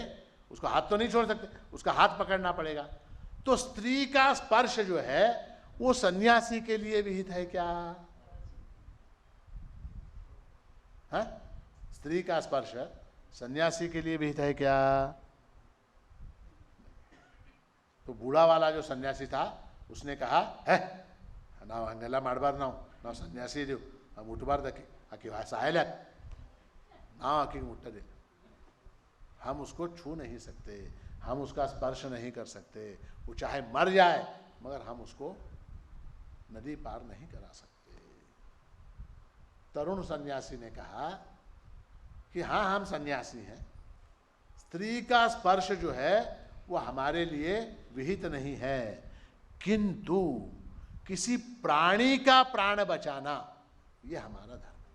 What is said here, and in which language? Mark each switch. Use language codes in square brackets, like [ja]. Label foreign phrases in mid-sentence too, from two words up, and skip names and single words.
[hi] उसको हाथ तो नहीं छोड़ सकते, उसका हाथ पकड़ना पड़ेगा। तो स्त्री का स्पर्श जो है वो सन्यासी के लिए विहित है क्या? हाँ? स्त्री का स्पर्श सन्यासी के लिए विहित है क्या? तो बूढ़ा वाला जो सन्यासी था उसने कहा है [kn] ನಾವು ಹಂಗೆಲ್ಲ ಮಾಡಬಾರ್ದು, ನಾವು ಸನ್ಯಾಸಿ ಇದೀವಿ, ನಾವು ಮುಟ್ಟಬಾರ್ದು, ಆಕೆ ಆಕೆ ಸಾಯಲ್ಲ, ನಾವು ಆಕೆಗೆ ಮುಟ್ಟೋದಿಲ್ಲ। [hi] हम उसको छू नहीं सकते, हम उसका स्पर्श नहीं कर सकते, वो चाहे मर जाए मगर हम उसको नदी पार नहीं करा सकते। तरुण सन्यासी ने कहा कि हाँ हम सन्यासी हैं, स्त्री का स्पर्श जो है वो हमारे लिए विहित नहीं है, किंतु किसी प्राणी का प्राण बचाना ये हमारा धर्म है।